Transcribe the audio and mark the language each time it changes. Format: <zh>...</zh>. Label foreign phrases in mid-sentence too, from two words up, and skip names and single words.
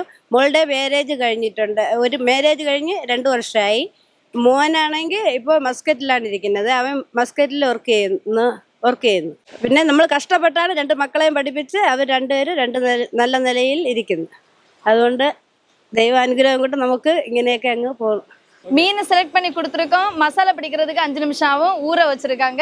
<ml>മോളുടെ മാരേജ് കഴിഞ്ഞിട്ടുണ്ട്. ഒരു മാരേജ് കഴിഞ്ഞ് 2 വർഷമായി. മോനാണെങ്കിൽ ഇപ്പോൾ മസ്കറ്റിലാണ് ഇരിക്കുന്നത്. അവൻ മസ്കറ്റിൽ വർക്ക് ചെയ്യുന്നു. പിന്നെ നമ്മൾ കഷ്ടപ്പെട്ടാണ് 2 മക്കളെയും പഠിപ്പിച്ച് അവർ രണ്ടുപേരും നല്ല നിലയിൽ ഇരിക്കുന്നു. അതുകൊണ്ട് ദൈവാനുഗ്രഹം കൊണ്ട് നമുക്ക് ഇങ്ങനെയൊക്കെ അങ്ങ് പോകും.</ml> <ta>மீன் செலக்ட் பண்ணி கொடுத்துருக்கோம். மசாலா பிடிக்கிறதுக்கு 5 நிமிஷம் ஆகும். ஊற வச்சிருக்காங்க.</ta>